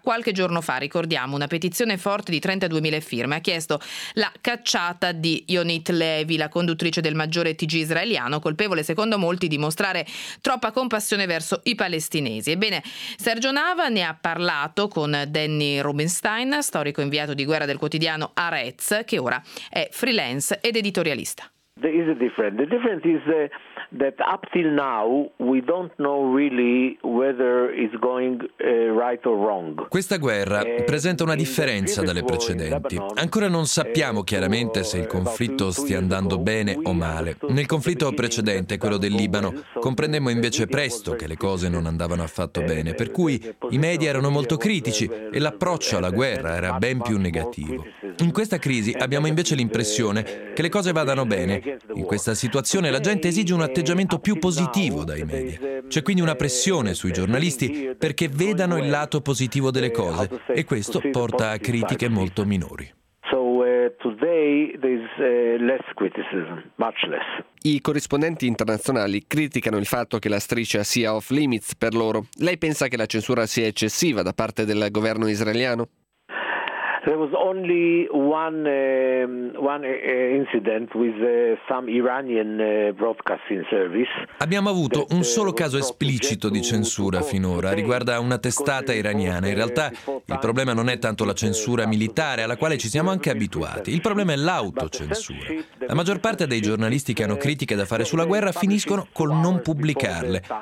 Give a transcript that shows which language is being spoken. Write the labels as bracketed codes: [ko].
[it] Qualche giorno fa, ricordiamo, una petizione forte di 32.000 firme ha chiesto la cacciata di Yonit Levi, la conduttrice del maggiore TG israeliano, colpevole secondo molti di mostrare troppa compassione verso i palestinesi. Ebbene, Sergio Nava ne ha parlato con Danny Rubinstein, storico inviato di guerra del quotidiano Haaretz, che ora è freelance ed editorialista. [en] There is a difference. The difference is that up till now we don't know really whether it's going right or wrong. [it] Questa guerra presenta una differenza dalle precedenti. Ancora non sappiamo chiaramente se il conflitto stia andando bene o male. Nel conflitto precedente, quello del Libano, comprendemmo invece presto che le cose non andavano affatto bene, per cui i media erano molto critici e l'approccio alla guerra era ben più negativo. In questa crisi abbiamo invece l'impressione che le cose vadano bene. In questa situazione la gente esige un atteggiamento più positivo dai media. C'è quindi una pressione sui giornalisti perché vedano il lato positivo delle cose e questo porta a critiche molto minori. I corrispondenti internazionali criticano il fatto che la striscia sia off limits per loro. Lei pensa che la censura sia eccessiva da parte del governo israeliano? [en] There was only one incident with some Iranian broadcasting service. [it] Abbiamo avuto un solo caso esplicito di censura finora, riguarda una testata iraniana. In realtà il problema non è tanto la censura militare, alla quale ci siamo anche abituati. Il problema è l'autocensura. La maggior parte dei giornalisti che hanno critiche da fare sulla guerra finiscono col non pubblicarle.